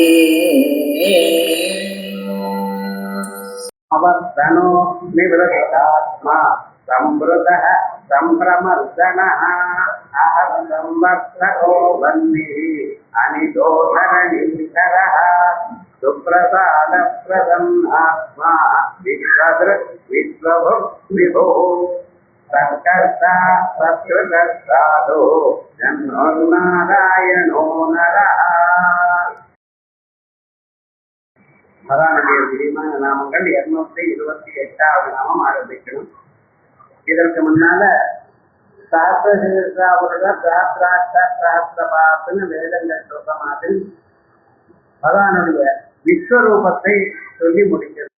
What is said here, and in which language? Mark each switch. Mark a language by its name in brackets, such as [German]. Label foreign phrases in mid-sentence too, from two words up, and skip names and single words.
[Sanskrit] अवर्तनो निवृत्तात्मा संवृतः संभ्रमर्दनः अहं संवर्तको वह्निः अनिदोधरणीकरः सुप्रसादप्रदम् आत्मा विश्वदृक् विश्वभुक् विभुः सत्कर्ता सत्कृतस्साधु जन्मोन्नारायणो नरः. [Tamil] மகாநடிகர் பிரியமான நாமங்கள் 228வது நாமம் ஆரம்பிக்கணும். இதற்கு முன்னால சாஸ்திரபாத்துன்னு வேதங்கள் சொல்ற மாதிரி பகவானுடைய விஸ்வரூபத்தை சொல்லி முடிக்கிறது.